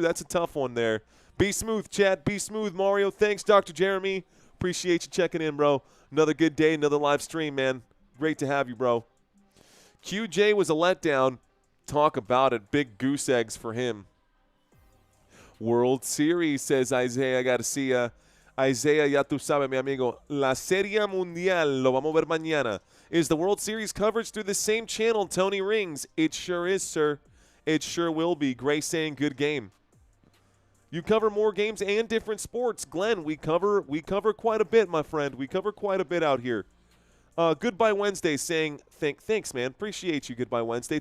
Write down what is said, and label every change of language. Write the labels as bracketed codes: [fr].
[en] That's a tough one there. Be smooth, chat. Be smooth, Mario. Thanks, Dr. Jeremy. Appreciate you checking in, bro. Another good day, another live stream, man. Great to have you, bro. QJ was a letdown. Talk about it. Big goose eggs for him. World Series, says Isaiah. I got to see ya. [es] Isaiah, ya tú sabes, mi amigo. La Serie Mundial, lo vamos a ver mañana. [en] Is the World Series coverage through the same channel, Tony Rings? It sure is, sir. It sure will be. Gray saying good game. You cover more games and different sports. Glenn, we cover quite a bit, my friend. We cover quite a bit out here. Goodbye Wednesday saying, thanks, man. Appreciate you, Goodbye Wednesday.